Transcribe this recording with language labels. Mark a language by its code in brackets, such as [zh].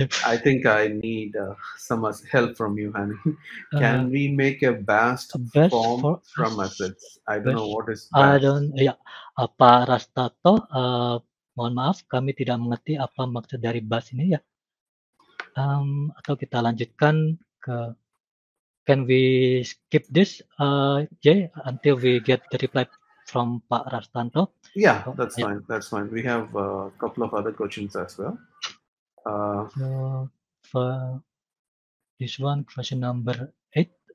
[en] I think I need some help from you, Hani. Can we make a BAST form from assets? I don't know what is BAST. [id] Pak Rastato, mohon maaf, kami tidak mengerti apa maksud dari BAST ini ya. Atau kita lanjutkan ke, [en] can we skip this, Jay, until we get the reply from Pak Rastanto? Yeah, that's fine. That's fine. We have a couple of other questions as well. So for this one, question number 8.